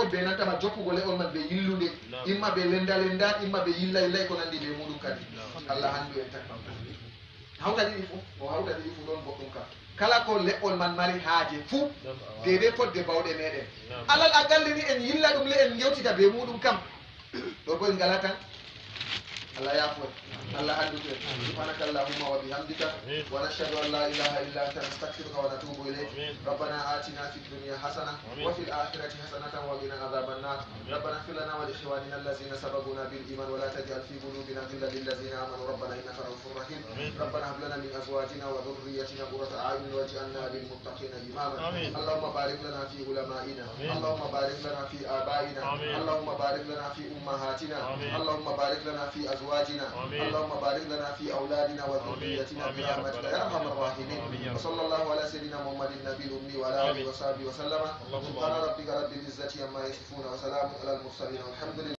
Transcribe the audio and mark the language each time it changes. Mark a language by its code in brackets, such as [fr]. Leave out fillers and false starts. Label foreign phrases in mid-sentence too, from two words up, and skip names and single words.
[ff] be nanta ma joppugo le on man be yillude imma be lenda imma be yilla ko nandi be mudum kadi Allah handu en takam hawta di fu don boddum ka kala ko le on man mari haaje fu dede fodde bawde meden alal agalli ni en yilla dum le en ngewtita be mudum kam do boy ngalatan Allah yafo Allah handude [ar] سبحانك اللهم وبحمدك ونشهد أن لا إله إلا أنت نستغفرك ونتوب إليك ربنا آتنا في الدنيا حسنة وفي الآخرة حسنة وقنا عذاب النار ربنا اغفر لنا ولإخواننا الذين سبقونا بالإيمان ولا تجعل في قلوبنا غلا للذين آمنوا ربنا إنك رؤوف رحيم ربنا هب لنا من أزواجنا وذرياتنا قرة أعين واجعلنا للمتقين إماما اللهم بارك لنا في علمائنا اللهم بارك لنا في آبائنا اللهم بارك لنا في أمهاتنا اللهم بارك لنا في أزواجنا اللهم بارك لنا في أولادنا وذريتنا برحمتك يا أرحم الراحمين وصلى الله على سيدنا محمد النبي الأمي وعلى آله وصحبه وسلم سبحان ربك رب العزة عما يصفون وسلام على المرسلين والحمد لله.